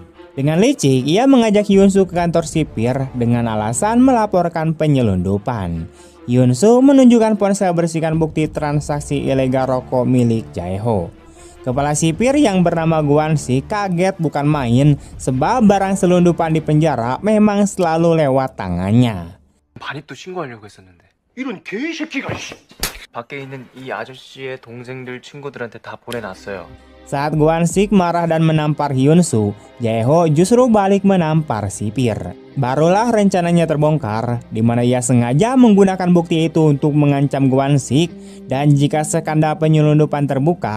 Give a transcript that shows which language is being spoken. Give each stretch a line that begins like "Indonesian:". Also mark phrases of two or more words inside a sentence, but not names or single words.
Indonesian: Dengan licik, ia mengajak Hyun-soo ke kantor sipir dengan alasan melaporkan penyelundupan. Hyun-soo menunjukkan ponsel berisikan bukti transaksi ilegal rokok milik Jae-ho. Kepala sipir yang bernama Gwon-sik kaget bukan main sebab barang selundupan di penjara memang selalu lewat tangannya.
Korean: 반입도 신고하려고 했었는데. 이런 개새끼가 밖에 있는 이 아저씨의 동생들 친구들한테 다 보내놨어요.
Indonesian: Saat Gwon-sik marah dan menampar Hyun-soo, Jae-ho justru balik menampar sipir. Barulah rencananya terbongkar, di mana ia sengaja menggunakan bukti itu untuk mengancam Gwon-sik, dan jika skandal penyelundupan terbuka,